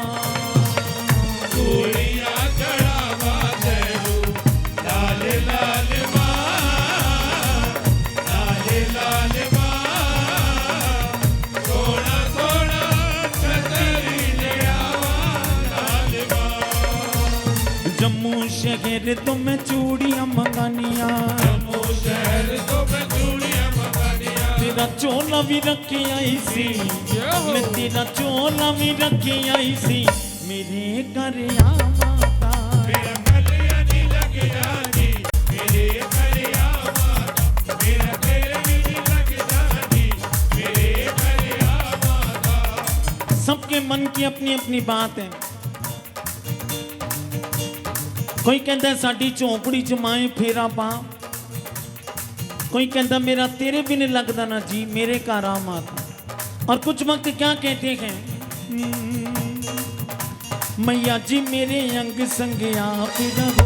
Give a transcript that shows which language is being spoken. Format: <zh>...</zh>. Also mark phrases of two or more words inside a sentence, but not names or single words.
<doi>चूड़ियां चढ़ावा तैनू लाल लाल माँ लाल लाल माँ सोना सोना छतरी ले आवा लाल माँ जम्मू शहर तो मैं चूड़ियां मंगानिया जम्मू शहर तो मैं चूड़ियां मकानिया तेरा चोला भी रखे आई सी मैं तेरा चोला भी रखे आई सी मेरे घर आ माता मेरा गलिया नहीं लगदा जी मेरे घर आ माता मेरा तेरे भी नहीं लगदा जी मेरे घर आ माता</doi> <hi>सबके मन की अपनी अपनी बात है कोई कहता है</hi> <doi>साडी झोंपड़ी च माए फेरा पा</doi> <hi>कोई कहता मेरा तेरे भी नहीं लगता ना जी मेरे घर आ माता और कुछ वक्त क्या कहते हैं मैया जी मेरे अंग संग आप रहो</hi>